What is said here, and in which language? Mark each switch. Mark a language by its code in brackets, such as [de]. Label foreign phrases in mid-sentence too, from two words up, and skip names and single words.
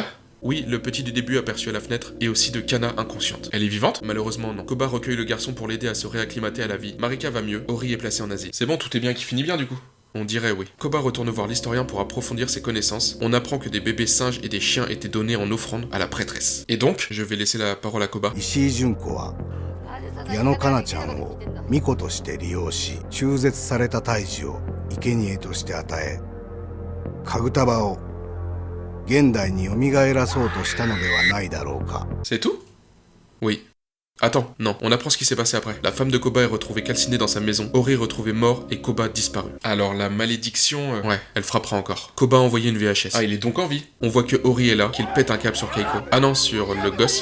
[fr] Oui, le petit du début aperçu à la fenêtre, et aussi de Kana inconsciente. Elle est vivante? Malheureusement non. Koba recueille le garçon pour l'aider à se réacclimater à la vie. Marika va mieux. Ori est placé en asile. C'est bon, tout est bien qui finit bien du coup. On dirait oui. Koba retourne voir l'historien pour approfondir ses connaissances. On apprend que des bébés singes et des chiens étaient donnés en offrande à la prêtresse. Et donc, je vais laisser la parole à Koba. [ja] 矢野カナちゃんを巫女として利用し、中絶された胎児を生贄として与え、カグタバを現代に蘇らそうとしたのではないだろうか。 [fr] C'est tout? Oui. Attends, non, on apprend ce qui s'est passé après. La femme de Koba est retrouvée calcinée dans sa maison, Ori retrouvé mort et Koba disparu. Alors la malédiction, ouais, elle frappera encore. Koba a envoyé une VHS. Ah, il est donc en vie. On voit que Ori est là, qu'il pète un câble sur Keiko. Ah non, sur le gosse.